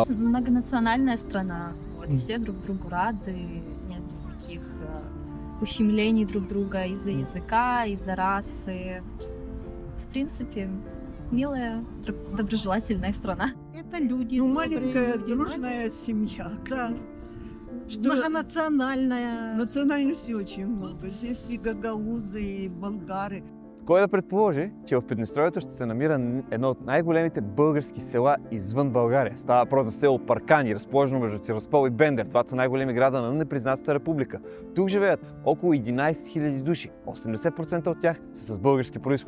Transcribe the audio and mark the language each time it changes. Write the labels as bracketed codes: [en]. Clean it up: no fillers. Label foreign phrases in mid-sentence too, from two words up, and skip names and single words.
[ru] Многонациональная страна. Вот, все друг другу рады, нет никаких ущемлений друг друга из-за языка, из-за расы. В принципе, милая, доброжелательная страна. Это люди. Ну, маленькая дружная семья. Да. Что Многонациональная. национальностей очень много. Здесь и гагаузы, и болгары. [bg] Кой да предположи, че в Приднестровието ще се намира едно от най-големите български села извън България. Става въпрос за село Паркани, разположено между Тираспол и Бендер, двата най-големи града на непризнатата република. Тук живеят около 11 000 души, 80% от тях са с български происход.